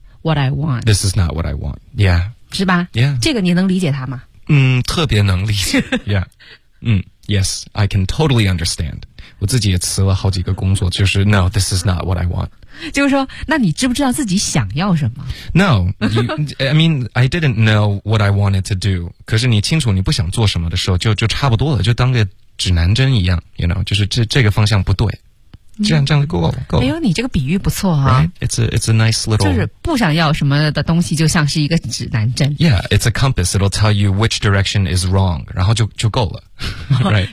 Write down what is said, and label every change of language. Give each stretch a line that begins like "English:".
English: What I want. This is not what I want. Yeah.
Chinese: 是吧
English: Yeah.
Chinese: 这个你能理解他吗？特别能理解。
English: Yeah. Yes, I can totally understand.
Chinese: 我自己也辞了好几个工作，就是
English: No, this is not what I want.
Chinese: 就是说，那你知不知道自己想要什么
English: ？No. I mean, I didn't know what I wanted to do.
Chinese: 可是你清楚你不想做什么的时候，就差不多了，就当个指南针一样。
English: You know,
Chinese: 就是这个方向不对。这样就够了。哎呦，你这个比喻不错啊。
English: It's a nice little.
Chinese: 就是不想要什么的东西，就像是一个指南针。
English: Yeah, it's a compass. It'll tell you which direction is wrong.
Chinese: 然后就够了。
English: Right.